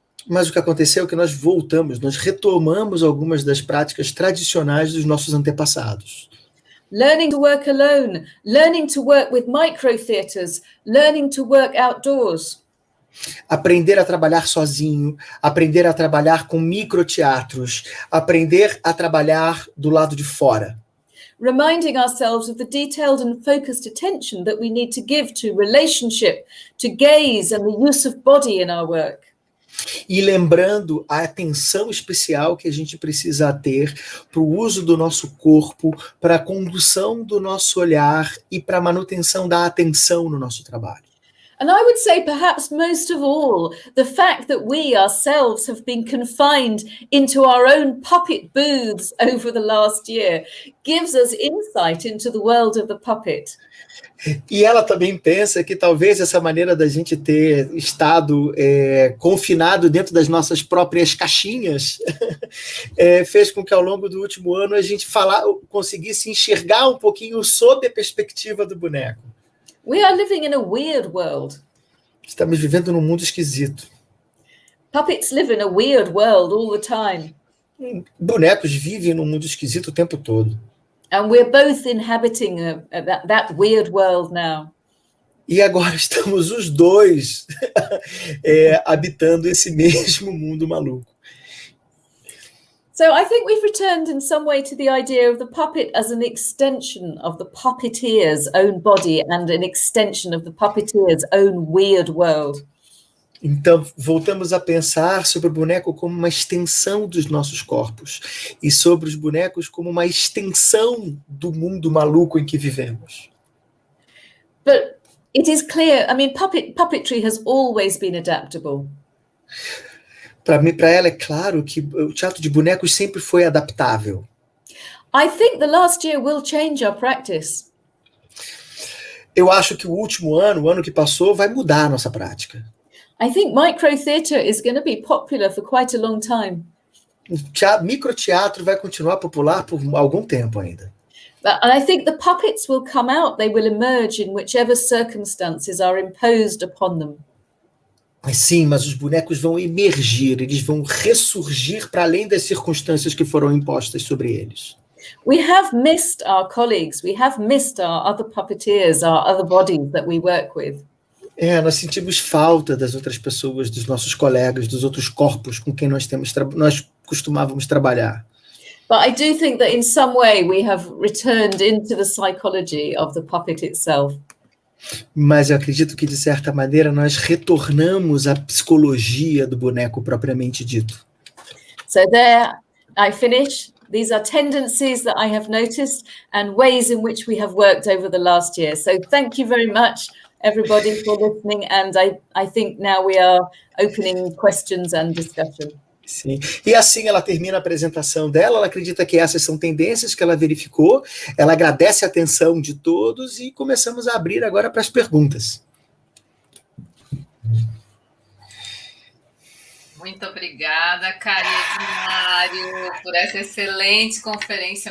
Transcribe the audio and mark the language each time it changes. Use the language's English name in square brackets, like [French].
[Portuguese] Mas o que aconteceu é que nós retomamos algumas das práticas tradicionais dos nossos antepassados. [English] Learning to work alone, learning to work with micro-theatres, learning to work outdoors. [Portuguese] Aprender a trabalhar sozinho, aprender a trabalhar com microteatros, aprender a trabalhar do lado de fora. [English] Reminding ourselves of the detailed and focused attention that we need to give to relationship, to gaze and the use of body in our work. [Portuguese] E lembrando a atenção especial que a gente precisa ter para o uso do nosso corpo, para a condução do nosso olhar e para a manutenção da atenção no nosso trabalho. [English] And I would say perhaps most of all, the fact that we ourselves have been confined into our own puppet booths over the last year gives us insight into the world of the puppet. [Portuguese] E ela também pensa que talvez essa maneira da gente ter estado confinado dentro das nossas próprias caixinhas fez com que ao longo do último ano a gente conseguisse enxergar um pouquinho sob a perspectiva do boneco. [English] We are living in a weird world. [Portuguese] Estamos vivendo num mundo esquisito. [English] Puppets live in a weird world all the time. [Portuguese] Bonecos vivem num mundo esquisito o tempo todo. [English] And we're both inhabiting that weird world now. [Portuguese] E agora estamos os dois habitando esse mesmo mundo maluco. [English] So I think we've returned in some way to the idea of the puppet as an extension of the puppeteer's own body and an extension of the puppeteer's own weird world. [Portuguese] Então, voltamos a pensar sobre o boneco como uma extensão dos nossos corpos e sobre os bonecos como uma extensão do mundo maluco em que vivemos. [English] But it is clear, I mean, puppetry has always been adaptable. [Portuguese] Para ela é claro que o teatro de bonecos sempre foi adaptável. [English] I think the last year will change our practice. [Portuguese] Eu acho que o último ano, o ano que passou, vai mudar a nossa prática. [English] I think micro theatre is going to be popular for quite a long time. [Portuguese] Microteatro vai continuar popular por algum tempo ainda. [English] And I think the puppets will come out, they will emerge in whichever circumstances are imposed upon them. [Portuguese] Sim, mas os bonecos vão emergir, eles vão ressurgir para além das circunstâncias que foram impostas sobre eles. [English] We have missed our colleagues, we have missed our other puppeteers, our other bodies that we work with. [Portuguese] Nós sentimos falta das outras pessoas, dos nossos colegas, dos outros corpos com quem nós costumávamos trabalhar. [English] But I do think that in some way we have returned into the psychology of the puppet itself. [Portuguese] Mas eu acredito que, de certa maneira, nós retornamos à psicologia do boneco propriamente dito. [English] So there, I finish. These are tendencies that I have noticed and ways in which we have worked over the last year. So thank you very much, everybody, for listening. And I think now we are opening questions and discussion. [Portuguese] Sim. E assim ela termina a apresentação dela, ela acredita que essas são tendências que ela verificou, ela agradece a atenção de todos e começamos a abrir agora para as perguntas. Muito obrigada, Cariad, por essa excelente conferência.